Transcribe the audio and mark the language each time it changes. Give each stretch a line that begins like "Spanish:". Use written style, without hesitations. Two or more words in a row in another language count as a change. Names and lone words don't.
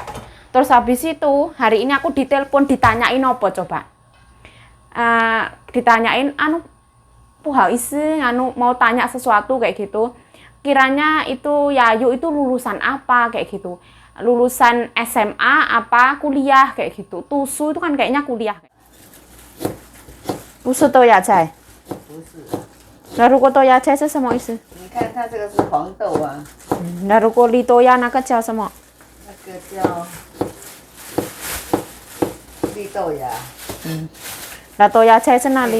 Indonesian: Terus habis itu, hari ini aku ditelepon, ditanyain apa coba? Ditanyain, mau tanya sesuatu kayak gitu. Kiranya itu Yayu itu lulusan apa kayak gitu. Lulusan SMA apa kuliah kayak gitu. Tusu itu kan kayaknya kuliah.
Chinese: 不是豆芽菜。不是。那如果豆芽菜是什么意思？你看它这个是黄豆啊。那如果绿豆芽那个叫什么？那个叫绿豆芽。那豆芽菜在哪里？